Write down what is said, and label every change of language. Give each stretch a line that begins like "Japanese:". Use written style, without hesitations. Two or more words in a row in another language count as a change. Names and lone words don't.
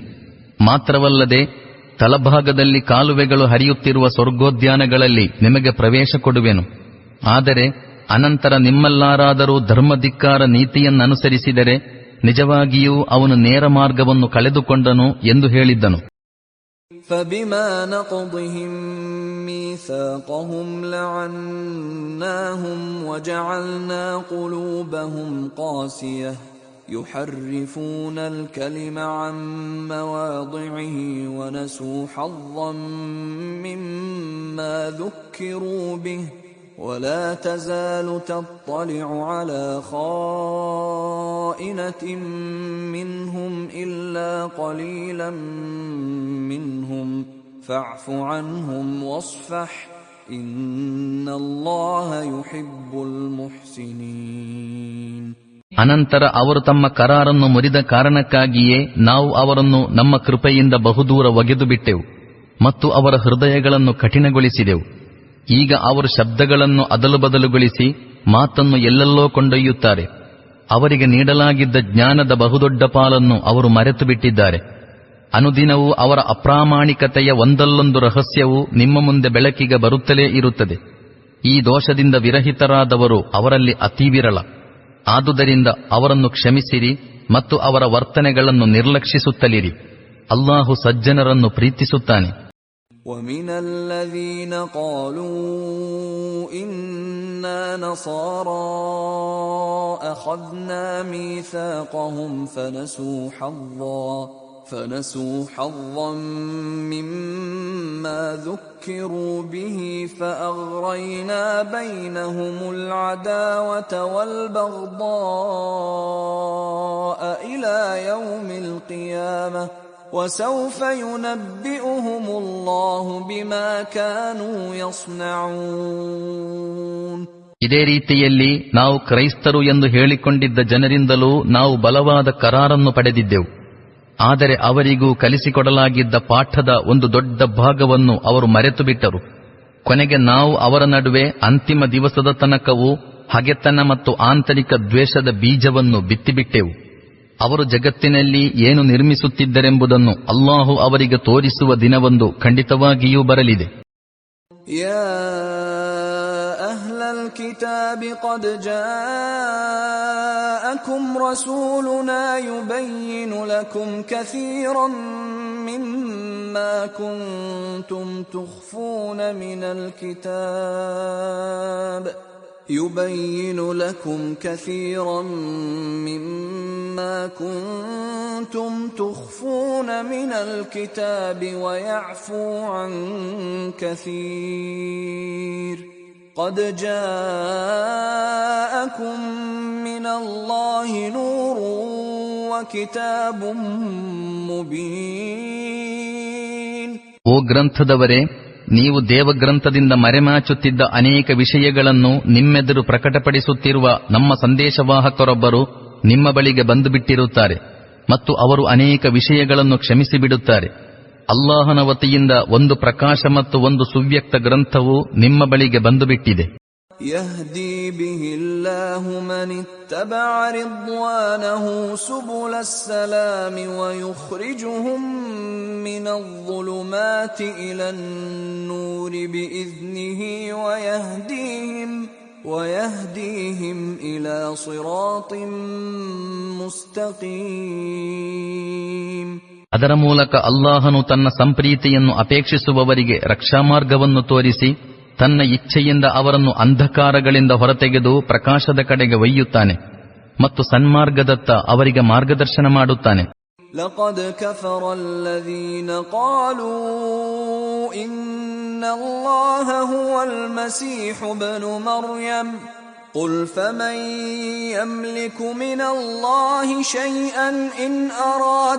Kannada: ಮಾತ್ರವಲ್ಲದೆ ತಲಭಾಗದಲ್ಲಿ ಕಾಲುವೆಗಳು ಹರಿಯುತ್ತಿರುವ ಸ್ವರ್ಗೋದ್ಯಾನಗಳಲ್ಲಿ ನಿಮಗೆ ಪ್ರವೇಶ ಕೊಡುವೆನು. ಆದರೆ ಅನಂತರ ನಿಮ್ಮಲ್ಲಾರಾದರೂ ಧರ್ಮಧಿಕ್ಕಾರ ನೀತಿಯನ್ನನುಸರಿಸಿದರೆ ನಿಜವಾಗಿಯೂ ಅವನು ನೇರ ಮಾರ್ಗವನ್ನು ಕಳೆದುಕೊಂಡನು ಎಂದು ಹೇಳಿದ್ದನು.
Arabic: فَبِمَا نَقْضِهِمْ مِيثَاقَهُمْ لَعَنَّاهُمْ وَجَعَلْنَا قُلُوبَهُمْ قَاسِيَةً يُحَرِّفُونَ الْكَلِمَ عَن مَّوَاضِعِهِ وَنَسُوا حَظًّا مِّمَّا ذُكِّرُوا بِهِ ولا تزال تطلع على خائنة منهم إلا قليلا منهم فاعف عنهم واصفح إن الله يحب المحسنين.
Kannada: ಅನಂತರ ಅವರು ತಮ್ಮ ಕರಾರನ್ನು ಮುರಿದ ಕಾರಣಕ್ಕಾಗಿಯೇ ನಾವು ಅವರನ್ನು ನಮ್ಮ ಕೃಪೆಯಿಂದ ಬಹುದೂರ ಒಗೆದು ಬಿಟ್ಟೆವು ಮತ್ತು ಅವರ ಹೃದಯಗಳನ್ನು ಕಠಿಣಗೊಳಿಸಿದೆವು. ಈಗ ಅವರು ಶಬ್ದಗಳನ್ನು ಅದಲುಬದಲುಗೊಳಿಸಿ ಮಾತನ್ನು ಎಲ್ಲೆಲ್ಲೋ ಕೊಂಡೊಯ್ಯುತ್ತಾರೆ. ಅವರಿಗೆ ನೀಡಲಾಗಿದ್ದ ಜ್ಞಾನದ ಬಹುದೊಡ್ಡ ಪಾಲನ್ನು ಅವರು ಮರೆತು ಬಿಟ್ಟಿದ್ದಾರೆ. ಅನುದಿನವೂ ಅವರ ಅಪ್ರಾಮಾಣಿಕತೆಯ ಒಂದಲ್ಲೊಂದು ರಹಸ್ಯವು ನಿಮ್ಮ ಮುಂದೆ ಬೆಳಕಿಗೆ ಬರುತ್ತಲೇ ಇರುತ್ತದೆ. ಈ ದೋಷದಿಂದ ವಿರಹಿತರಾದವರು ಅವರಲ್ಲಿ ಅತೀ ವಿರಳ. ಆದುದರಿಂದ ಅವರನ್ನು ಕ್ಷಮಿಸಿರಿ ಮತ್ತು ಅವರ ವರ್ತನೆಗಳನ್ನು ನಿರ್ಲಕ್ಷಿಸುತ್ತಲಿರಿ. ಅಲ್ಲಾಹು ಸಜ್ಜನರನ್ನು ಪ್ರೀತಿಸುತ್ತಾನೆ.
Arabic: وَمِنَ الَّذِينَ قَالُوا إِنَّا نَصَارَى أَخَذْنَا مِيثَاقَهُمْ فَنَسُوا حَظًّا مِّمَّا ذُكِّرُوا بِهِ فَأَغْرَيْنَا بَيْنَهُمُ الْعَدَاوَةَ وَالْبَغْضَاءَ إِلَى يَوْمِ الْقِيَامَةِ وَسَوْفَ يُنَبِّئُهُمُ اللَّهُ بِمَا كَانُوا يَصْنَعُونَ.
Kannada: ಇದೇ ರೀತಿಯಲ್ಲಿ ನಾವು ಕ್ರೈಸ್ತರು ಎಂದು ಹೇಳಿಕೊಂಡಿದ್ದ ಜನರಿಂದಲೂ ನಾವು ಬಲವಾದ ಕರಾರನ್ನು ಪಡೆದಿದ್ದೆವು. ಆದರೆ ಅವರಿಗೂ ಕಲಿಸಿಕೊಡಲಾಗಿದ್ದ ಪಾಠದ ಒಂದು ದೊಡ್ಡ ಭಾಗವನ್ನು ಅವರು ಮರೆತು ಬಿಟ್ಟರು. ಕೊನೆಗೆ ನಾವು ಅವರ ನಡುವೆ ಅಂತಿಮ ದಿವಸದ ತನಕವೂ ಹಗೆತನ ಮತ್ತು ಆಂತರಿಕ ದ್ವೇಷದ ಬೀಜವನ್ನು ಬಿತ್ತಿಬಿಟ್ಟೆವು. ಅವರು ಜಗತ್ತಿನಲ್ಲಿ ಏನು ನಿರ್ಮಿಸುತ್ತಿದ್ದರೆಂಬುದನ್ನು ಅಲ್ಲಾಹು ಅವರಿಗೆ ತೋರಿಸುವ ದಿನವೊಂದು ಖಂಡಿತವಾಗಿಯೂ ಬರಲಿದೆ.
Arabic: يا أهل الكتاب قد جاءكم رسولنا يبين لكم كثيرا مما كنتم تخفون من ಕಿತಾಬ್ يبين لكم كثيرا مما كنتم تخفون من الكتاب ويعفو عن كثير قد جاءكم من الله نور وكتاب مبين.
Kannada: ಓ ಗ್ರಂಥದವರೇ, ನೀವು ದೇವಗ್ರಂಥದಿಂದ ಮರೆಮಾಚುತ್ತಿದ್ದ ಅನೇಕ ವಿಷಯಗಳನ್ನು ನಿಮ್ಮೆದುರು ಪ್ರಕಟಪಡಿಸುತ್ತಿರುವ ನಮ್ಮ ಸಂದೇಶವಾಹಕರೊಬ್ಬರು ನಿಮ್ಮ ಬಳಿಗೆ ಬಂದು ಬಿಟ್ಟಿರುತ್ತಾರೆ ಮತ್ತು ಅವರು ಅನೇಕ ವಿಷಯಗಳನ್ನು ಕ್ಷಮಿಸಿಬಿಡುತ್ತಾರೆ. ಅಲ್ಲಾಹನ ವತಿಯಿಂದ ಒಂದು ಪ್ರಕಾಶ ಮತ್ತು ಒಂದು ಸುವ್ಯಕ್ತ ಗ್ರಂಥವು ನಿಮ್ಮ ಬಳಿಗೆ ಬಂದು ಬಿಟ್ಟಿದೆ.
Arabic: يهدي به الله من اتبع رضوانه سبل السلام ويخرجهم من الظلمات إلى النور بإذنه ويهديهم إلى صراط مستقيم.
Kannada: ಅದರ ಮೂಲಕ ಅಲ್ಲಾಹನು ತನ್ನ ಸಂಪ್ರೀತಿಯನ್ನು ಅಪೇಕ್ಷಿಸುವವರಿಗೆ ರಕ್ಷಾಮಾರ್ಗವನ್ನು ತೋರಿಸಿ ತನ್ನ ಇಚ್ಛೆಯಿಂದ ಅವರನ್ನು ಅಂಧಕಾರಗಳಿಂದ ಹೊರತೆಗೆದು ಪ್ರಕಾಶದ ಕಡೆಗೆ ಒಯ್ಯುತ್ತಾನೆ ಮತ್ತು ಸನ್ಮಾರ್ಗದತ್ತ ಅವರಿಗೆ ಮಾರ್ಗದರ್ಶನ ಮಾಡುತ್ತಾನೆ.
Arabic: لقد كفر الذين قالوا إن الله هو المسيح ابن مريم قل فمن يملك من الله شيئا إن أراد